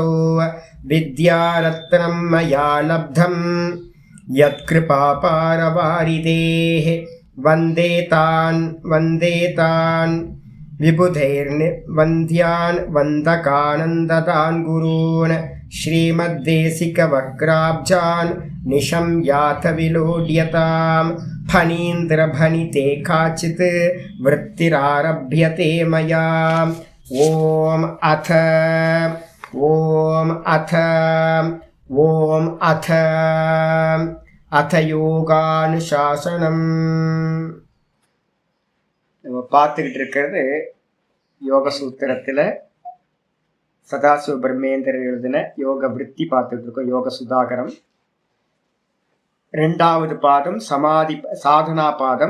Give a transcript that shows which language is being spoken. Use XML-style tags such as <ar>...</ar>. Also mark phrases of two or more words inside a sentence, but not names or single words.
<sa>विद्यारत्नं मया लब्धं यत्कृपापारवारिदेः वन्दे तान् विबुधैर्वन्द्यान् वन्दकानन्ददान् गुरून् श्रीमद्देशिकवक्राब्जान् निशम्याथ विलोड्यताम्। फणीन्द्रभणिते काचित् वृत्तिरारभ्यते मया। ॐ अथ யோகானுசாசனம்.</sa> <ta>நம்ம பார்த்துக்கிட்டு இருக்கிறது யோக சூத்திரத்தில் சதாசிவ பிரம்மேந்திரர் எழுதின யோக விருத்தி பார்த்துக்கிட்டு இருக்கோம். யோக சுதாகரம் 2வது பாதம் சமாதி சாதனா பாதம்.</ta>